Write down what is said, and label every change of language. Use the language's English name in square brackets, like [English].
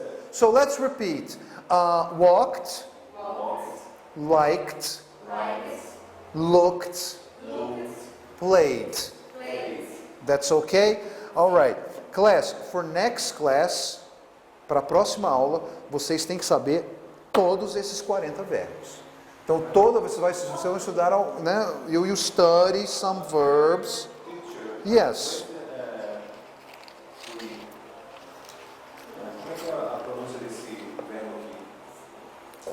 [English] So let's repeat. Walked. Liked. Looked. Played. That's okay? Alright. Class, for next class, [Portuguese] para a próxima aula, vocês têm que saber todos esses 40 verbos. Então, vocês vão estudar, né? [English] You will study some verbs. Yes. [Portuguese] Como é que é a pronúncia desse verbo aqui?